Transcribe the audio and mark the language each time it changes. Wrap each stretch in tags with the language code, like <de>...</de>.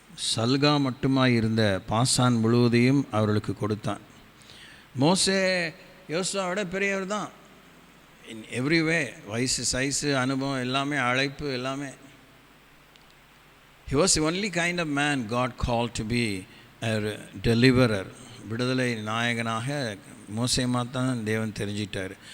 <ta>சல்கா மட்டுமாய் இருந்த பாசான் முழுவதையும் அவர்களுக்கு கொடுத்தான். மோசே யோசுவாவோட பெரியவர் தான்</ta> <en>in every way,</en> <ta>வயசு சைஸு அனுபவம் எல்லாமே, அழைப்பு எல்லாமே.</ta> <en>He was the only kind of man God called to be a deliverer.</en> <ta>விடுதலை நாயகனாக மோசேமா தான் தேவன் தெரிஞ்சிட்டார்.</ta>